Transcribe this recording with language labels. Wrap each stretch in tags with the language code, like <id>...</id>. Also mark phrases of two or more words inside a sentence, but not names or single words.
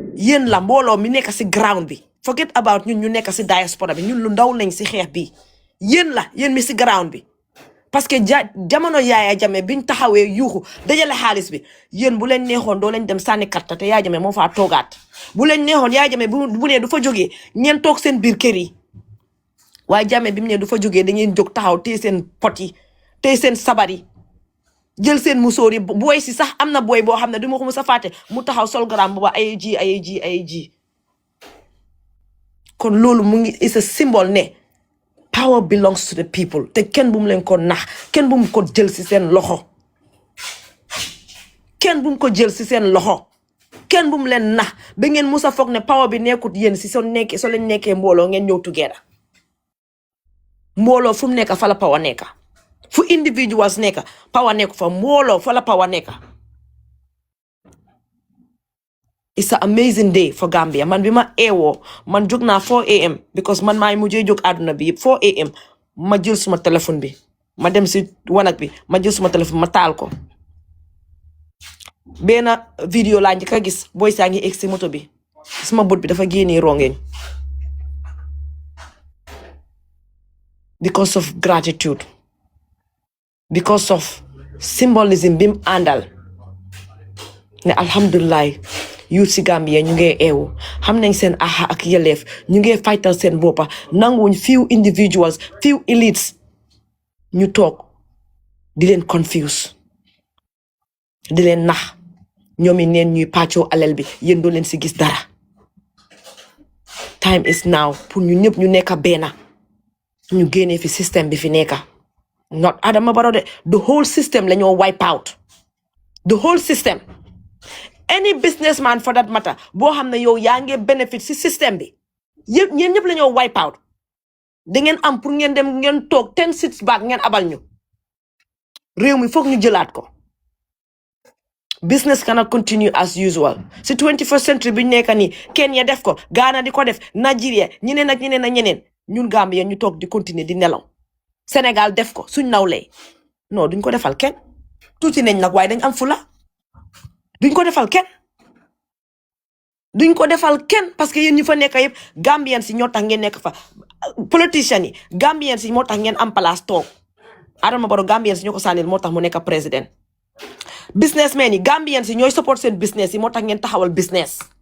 <wo>yéen la mbooloo mi nekk si ground bi</wo> <en>forget about</en> <wo>ñun ñu nekk si diaspora bi ñun lu ndaw nañ si xeex bi yéen la yéen mi si ground bi</wo> <fr>parce que</fr> <wo>jamono Yaaya Jammeh biñ taxawee yuuxu dajale xaalis bi yéen bu leen neexoon doo leen dem sànni karta te Yaaya Jammeh moo faa toogaat bu leen neexoon Yaaya Jammeh bu ne du fa jógee ngeen toog seen biir kër yi waaye Jammeh bi mu ne du fa jógee da ngeen jóg taxaw téye seen pot yi téye seen sabar yi jël seen musóor yi booy si sax am na booy boo xam ne du ma ko mu sa fàtte mu taxaw sol garam booba ay ji kon loolu mu ngi</wo> <en>is a symbol</en> <wo>ne</wo> <en>power belongs to the people</en> <wo>te kenn bu mu leen ko nax kenn bu mu ko jël si seen loxo kenn bu mu ko jël si seen loxo kenn bu mu leen nax ba ngeen musa foog ne power bi nekkut yéen si soo leen nekkee mbooloo ngeen ñëw together mbooloo fu mu nekk fa la power nekk fu individuals nekk power nekk fa mbooloo fa la power nekk.</wo> <en>It's an amazing day for Gambia</en> <wo>man bi ma eewoo man jóg naa 4 am because man maay mujjee jóg àdduna bi yëpp 4 am ma jël suma téléphone bi ma dem si wanag bi ma jël suma téléphone ma taal ko benn vidéo laa njëkk a gis booy saa ngi egg si moto bi suma bët bi dafa génnee rongeñ</wo> <en>because of gratitude because of symbolism</en> <wo>bi mu àndal ne alhamdulilah youth si Gambia ñu ngi eewu xam nañ seen aha ak yelleef ñu ngi fightal seen boppa nanguwuñ</wo> <en>few individuals few elites</en> <wo>ñu toog di leen confuse di leen nax ñoom i neen ñuy pàccoo alal bi yéen doo leen si gis dara</wo> <en>time is now</en> <wo>pour ñu ñëpp ñu nekk benn ñu génnee fi système bi fi nekk</wo> <en>not Adama Barrow</en> <wo>de</wo> <en>the whole system</en> <wo>la ñoo</wo> <en>wipe out the whole system any businessman for that matter</en> <wo>boo xam ne yow yaa ngi benefit si système bi yëpp ñeen ñëpp la ñoo</wo> <en>wipe out</en> <wo>da ngeen am pour ngeen dem ngeen toog 10</wo> <en>seats back</en> <wo>ngeen abal ñu réew mi foog ñu jëlaat ko</wo> <en>business cannot continue as usual</en> <wo>si 21st century bi ñu nekk nii Kenya def ko Ghana di ko def Nigeria ñeneen ak ñeneen ak ñeneen ñun Gambia ñu toog di continuer di nelaw Sénégal def ko suñ nawlee non duñ ko defal kenn tuuti nañ nag waaye dañ am fula duñ ko defal kenn duñ ko defal kenn</wo> <fr>parce que</fr> <wo>yéen ñu fa nekk yëpp Gambian si ñoo tax ngeen nekk fa politicians yi Gambian si moo tax ngeen am place toog Adama Barrow Gambian si ñoo ko sànnil moo tax mu nekk président businessmen yi Gambian si ñooy support seen business yi moo tax ngeen taxawal business</wo>